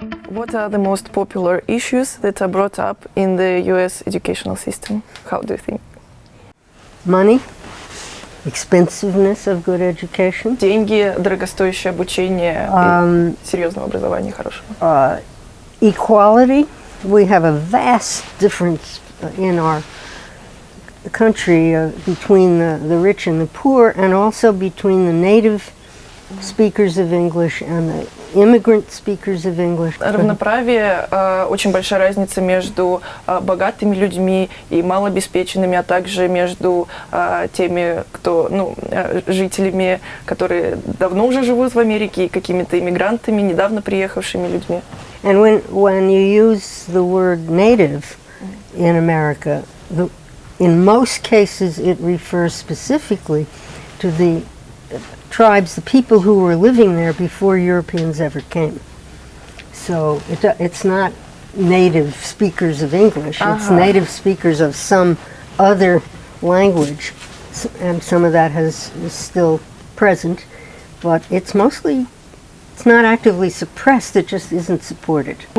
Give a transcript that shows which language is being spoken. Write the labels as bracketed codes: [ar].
[en] What are the most popular issues that are brought up in the US educational system? How do you think? Money, expensiveness of good education. [ru] Деньги, дорогостоящее обучение, и серьезного образования хорошего. [en] Equality. We have a vast difference in our country between the rich and the poor, and also between the native speakers of English and the immigrant speakers of English. [ru] Равноправие, очень большая разница между богатыми людьми и малообеспеченными, а также между теми, кто, жителями, которые давно уже живут в Америке, и какими-то иммигрантами, недавно приехавшими людьми. [en] And when you use the word native in America, in most cases it refers specifically to the tribes, the people who were living there before Europeans ever came. So it's not native speakers of English, it's native speakers of some other language, and some of that is still present, but it's not actively suppressed, it just isn't supported.